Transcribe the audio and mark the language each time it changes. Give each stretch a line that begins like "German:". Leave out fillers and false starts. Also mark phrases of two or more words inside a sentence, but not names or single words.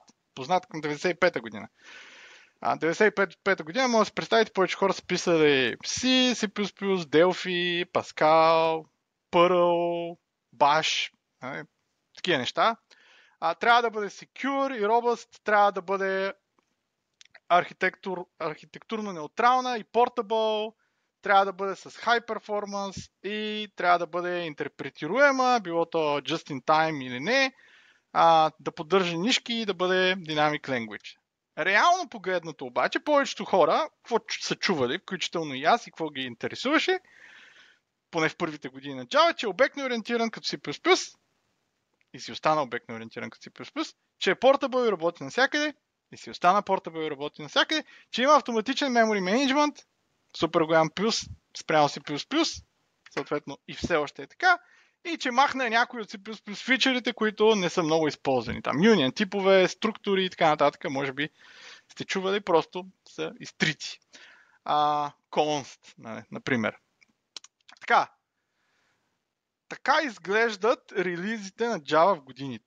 Bulgarian: Познат към 95-та година. 95-та година може да се представите, повече хора са писали C, C++, Delphi, Pascal, Perl, Bash, такива неща. Трябва да бъде secure и robust, трябва да бъде архитектурно неутрална и portable, трябва да бъде с
English: high performance
Bulgarian: и трябва да бъде интерпретируема, било то
English: just in time
Bulgarian: или не, да поддържа нишки и да бъде
English: dynamic language.
Bulgarian: Реално погледнато обаче, повечето хора, какво са чували, включително и аз и какво ги интересуваше, поне в първите години на Java, че е обектно ориентиран като C++ и си остана обектно ориентиран като C++, че е portable и работи навсякъде и си остана portable и работи навсякъде, че има автоматичен
English: memory management,
Bulgarian: супер голям плюс спрямо C++, съответно и все още е така, и че махна някои от C++ фичерите, които не са много използвани. Там union типове, структури и така нататък, може би сте чували, просто са изтрити. Const, например. Така изглеждат релизите на Java в годините.